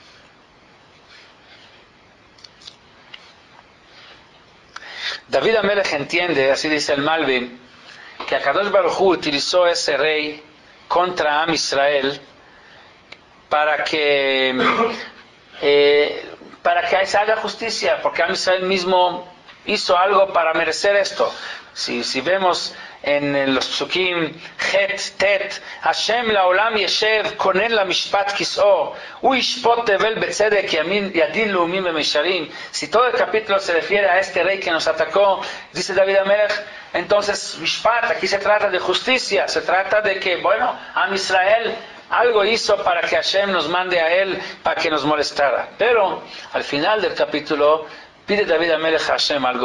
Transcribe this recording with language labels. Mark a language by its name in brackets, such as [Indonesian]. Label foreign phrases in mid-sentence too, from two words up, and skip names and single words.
[Hebrew] דוד המלך [Spanish] entiende, así dice el Malvin, que [Hebrew] הקדוש ברוך הוא [Spanish] utilizó ese rey contra [Hebrew] עם ישראל [Spanish] para que se haga justicia, porque [Hebrew] עם ישראל [Spanish] mismo hizo algo para merecer esto. Si vemos en los [Hebrew] פסוקים ח׳ ט׳ ה׳ לעולם ישב כונן למשפט כסאו והוא ישפט תבל בצדק ידין לאמים במישרים. [Spanish] Si todo el capítulo se refiere a este rey que nos atacó, dice [Hebrew] דוד המלך, [Spanish] entonces mishpat, aquí se trata de justicia, se trata de que, bueno, [Hebrew] עם ישראל [Spanish] algo hizo para que Hashem nos mande a él para que nos molestara. Pero al final del capítulo pide [Hebrew] דוד המלך [Spanish] a Hashem algo.